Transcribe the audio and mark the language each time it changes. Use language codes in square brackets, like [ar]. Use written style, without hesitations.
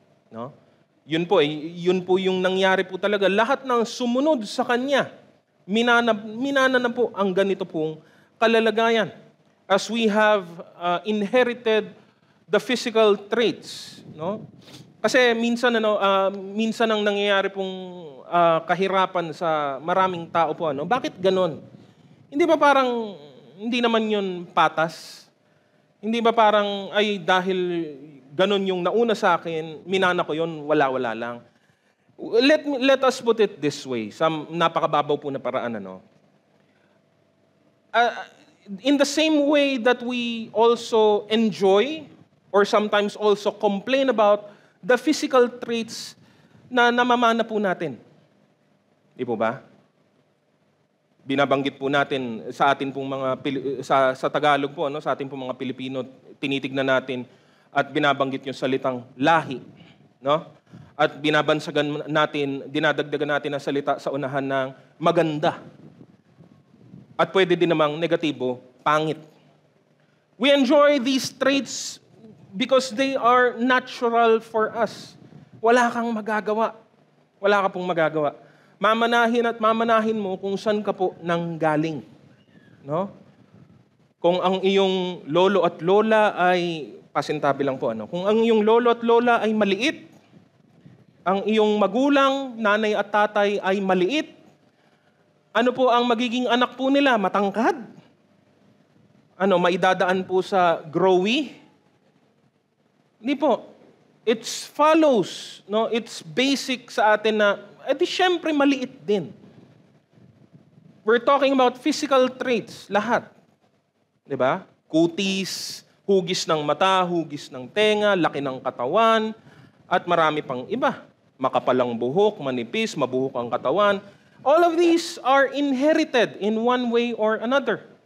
[tl] No? Yun po yung nangyari po talaga. Lahat ng sumunod sa Kanya, minana na po ang ganito pong kalalagayan. [en] As we have inherited the physical traits. No? [tl] Kasi minsan ang nangyayari pong kahirapan sa maraming tao po, ano? Bakit ganon? Hindi ba parang hindi naman yun patas? Hindi ba parang ay dahil ganon yung nauna sa akin, minana ko yun, wala-wala lang. [en] Let us put it this way, [tl] sa napakababaw po na paraan, ano? [en] In the same way that we also enjoy or sometimes also complain about the physical traits [tl] na namamana po natin. Di po ba? Binabanggit po natin sa atin pong mga sa Tagalog po, no, sa atin pong mga Pilipino, tinitignan natin at binabanggit yung salitang lahi, no? At binabansagan natin, dinadagdagan natin ang salita sa unahan ng maganda, At pwede din namang negatibo, pangit. [en] We enjoy these traits because they are natural for us. [tl] Wala kang magagawa. Wala ka pong magagawa. Mamanahin at mamanahin mo kung saan ka po nanggaling. No? Kung ang iyong lolo at lola ay, pasintabi lang po, kung ang iyong lolo at lola ay maliit, ang iyong magulang, nanay at tatay ay maliit, ano po ang magiging anak po nila? Matangkad? Maidadaan po sa growy? Hindi po. [en] It follows, [tl] no? [en] It's basic [tl] sa atin na, syempre maliit din. [en] We're talking about physical traits, lahat. [tl] Diba? Kutis, hugis ng mata, hugis ng tenga, laki ng katawan, at marami pang iba. Makapalang buhok, manipis, mabuhok ang katawan. [en] All of these are inherited in one way or another.